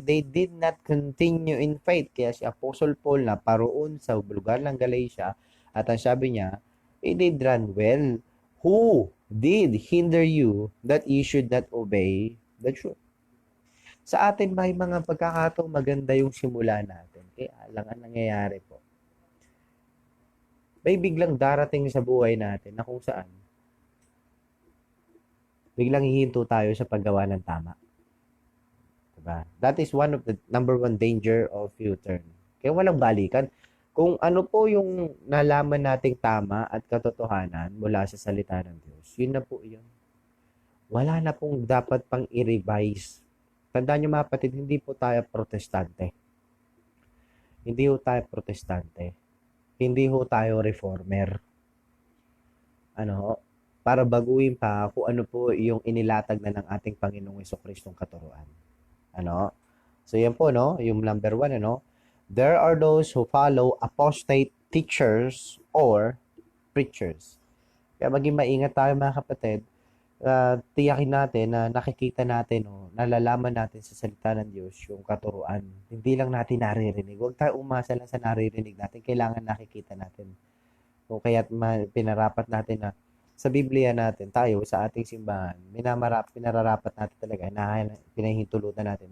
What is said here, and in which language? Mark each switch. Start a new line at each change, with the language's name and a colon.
English: They did not continue in faith.
Filipino: Kaya si Apostle Paul na paroon sa lugar ng Galatia, at ang sabi niya,
English: he did run well. Who did hinder you that you should not obey the truth?
Filipino: Sa atin may mga pagkakataong maganda yung simula natin. Kaya lang ang nangyayari po. May biglang darating sa buhay natin na kung saan biglang hihinto tayo sa paggawa ng tama. Diba?
English: That is one of the number one danger of U-turn.
Filipino: Kaya walang balikan. Kung ano po yung nalaman nating tama at katotohanan mula sa salita ng Diyos, yun na po yun. Wala na pong dapat pang i-revise. Tandaan nyo mga kapatid, hindi po tayo protestante. Hindi po tayo protestante. Hindi po tayo reformer. Ano, para baguhin pa kung ano po yung inilatag na ng ating Panginoong Jesucristong katuruan. Ano? So yan po, no? Yung number 1, ano?
English: There are those who follow apostate teachers or preachers.
Filipino: Kaya maging maingat tayo mga kapatid. Tiyakin natin na nakikita natin o nalalaman natin sa salita ng Diyos yung katuruan. Hindi lang natin naririnig. Huwag tayo umasa lang sa naririnig natin. Kailangan nakikita natin. O kaya pinarapat natin na sa Biblia natin, tayo sa ating simbahan, pinararapat natin talaga na pinahintulutan natin.